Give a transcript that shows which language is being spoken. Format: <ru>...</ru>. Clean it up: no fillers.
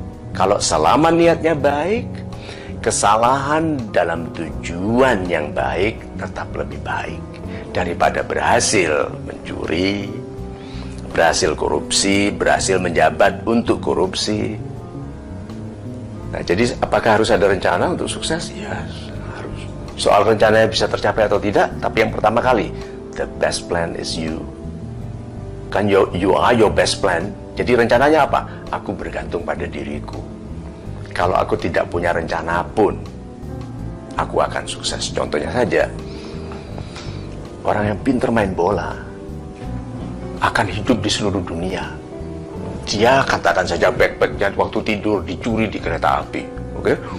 <id>Kalau selama niatnya baik, kesalahan dalam tujuan yang baik tetap lebih baik daripada berhasil mencuri, berhasil korupsi, berhasil menjabat untuk korupsi. Nah, jadi apakah harus ada rencana untuk sukses? Ya, harus. Soal rencananya bisa tercapai atau tidak, tapi yang pertama kali,</id> <en>the best plan is you. Kan you are your best plan.</en> <id>Jadi rencananya apa? Aku bergantung pada diriku. Kalau aku tidak punya rencana pun, aku akan sukses. Contohnya saja, orang yang pintar main bola akan hidup di seluruh dunia. Dia katakan saja backpacknya waktu tidur dicuri di kereta api, oke?</id>